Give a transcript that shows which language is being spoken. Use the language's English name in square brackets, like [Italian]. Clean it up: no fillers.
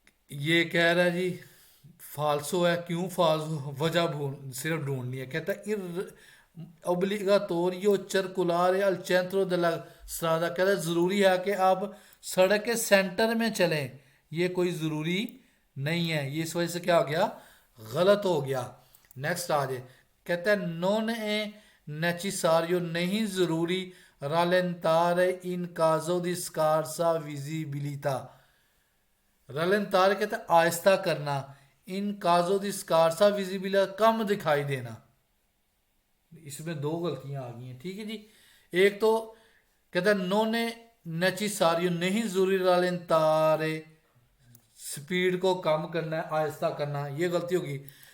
[Urdu] یہ کہہ رہا ہے جی فالسو ہے. کیوں فالسو؟ وجہ صرف ڈھونڈنی ہے. کہتا ہے [Italian] obbligatorio circolare al centro della strada، [Urdu] کہتا ہے ضروری ہے کہ آپ سڑک کے سینٹر میں چلیں. یہ کوئی ضروری نہیں ہے. یہ اس وجہ سے کیا ہو گیا؟ غلط ہو گیا. نیکسٹ آ جائے. کہتا ہے [Italian] non è necessario [Urdu] نہیں ضروری [Italian] rallentare in caso di scarsa visibilità. [Urdu] رالنتار کہتا ہے آہستہ کرنا، ان کازو دی سکارسا ویزیبل کم دکھائی دینا. اس میں دو غلطیاں آ گئی ہیں. ٹھیک ہے جی. ایک تو کہتا ہے نون نیچیساریو نہیں ضروری رالنتارے سپیڈ کو کم کرنا ہے، آہستہ کرنا، یہ غلطی ہوگی.